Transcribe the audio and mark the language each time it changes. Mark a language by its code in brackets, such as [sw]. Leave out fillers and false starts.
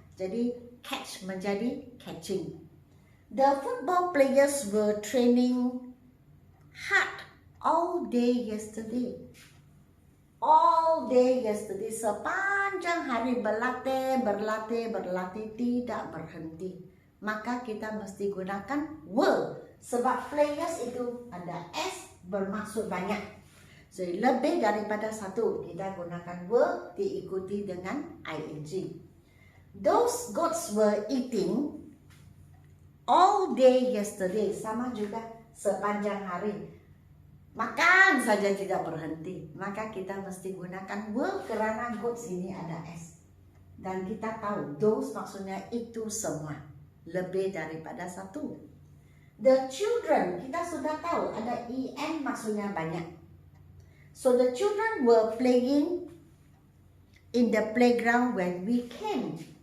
[ms] Jadi catch menjadi catching. [en] The football players were training hard all day yesterday. All day yesterday, [ms] sepanjang hari berlatih, tidak berhenti. Maka kita mesti gunakan were. Sebab players itu ada s bermaksud banyak. Jadi lebih daripada satu, kita gunakan were diikuti dengan ing. [en] Those goats were eating all day yesterday. [ms] Sama juga sepanjang hari. Makan saja tidak berhenti. Maka kita mesti gunakan were kerana goats ini ada s. Dan kita tahu those maksudnya itu semua, lebih daripada satu. The children, kita sudah tahu ada en maksudnya banyak. [en] So the children were playing in the playground when we came.